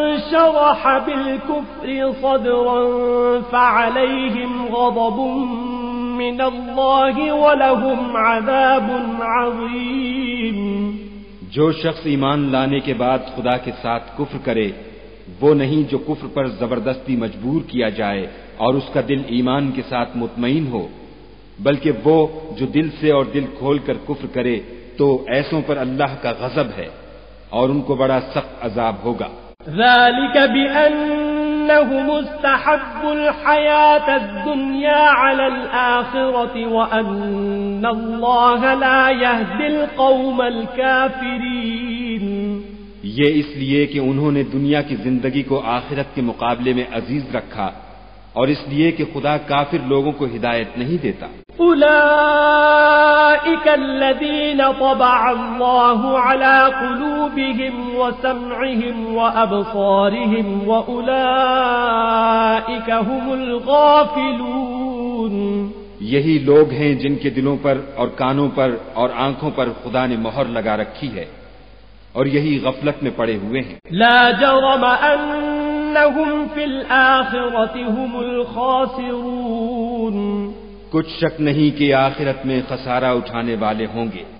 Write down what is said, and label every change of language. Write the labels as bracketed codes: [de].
[ar] شرح بالكفر صدرا فعليهم غضب من الله ولهم عذاب عظيم۔ [ur] جو شخص ایمان لانے کے بعد خدا کے ساتھ کفر کرے وہ نہیں جو کفر پر زبردستی مجبور کیا جائے اور اس کا دل ایمان کے ساتھ مطمئن ہو، بلکہ وہ جو دل سے اور دل کھول کر کفر کرے تو ایسوں پر اللہ کا غضب ہے اور ان کو بڑا سخت عذاب ہوگا۔ [ar] ذلك بأنهم استحبوا الحياة الدنيا على الآخرة وأن الله لا يهدي القوم الكافرين۔ [ur] یہ اس لیے کہ انہوں نے دنیا کی زندگی کو آخرت کے مقابلے میں عزیز رکھا اور اس لیے کہ خدا کافر لوگوں کو ہدایت نہیں دیتا۔ [ar] أولئك الذين طبع الله على قلوبهم وسمعهم وأبصارهم وأولئك هم الغافلون۔ [ur] یہی لوگ ہیں جن کے دلوں پر اور کانوں پر اور آنکھوں پر خدا نے مہر لگا رکھی ہے اور یہی غفلت میں پڑے ہوئے ہیں۔ [ar] لا جرم أنهم في الآخرة هم الخاسرون۔ [ur] کچھ شک نہیں کہ آخرت میں خسارہ اٹھانے والے ہوں گے۔